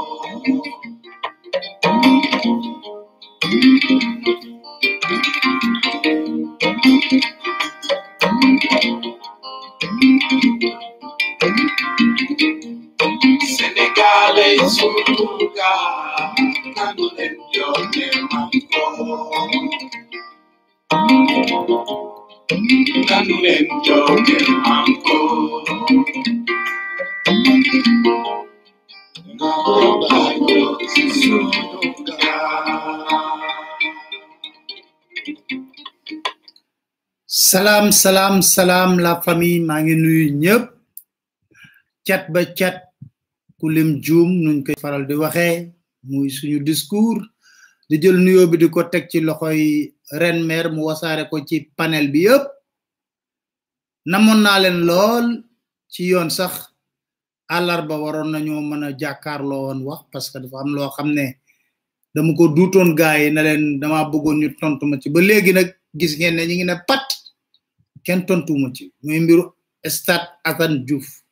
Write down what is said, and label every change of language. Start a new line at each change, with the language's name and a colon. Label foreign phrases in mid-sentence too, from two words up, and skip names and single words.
Wolof: Senegalese sunuga nanen joge manko nanen joge manko Salam salam salam
French: la famille
Wolof: maa ngi nuyu ñëpp cat ba cat ku lim juum nuñ koy faral di waxee muy suñu discours di jël nuyoo bi di ko teg ci loxoy ren mer mu wasaare ko ci panel bi yëpp namoon naa leen lool ci yoon sax àllarba waroon nañoo mën a jàkkaarloo woon wax
French: parce que
Wolof: dafa am loo xam ne dama ko duutoon gaay yi ne leen dama bëggoon ñu tontu ma ci ba léegi nag gis ngeen ne ñi ngi ne pat kenn tontuma ci muy mbiru Stade Assane Diouf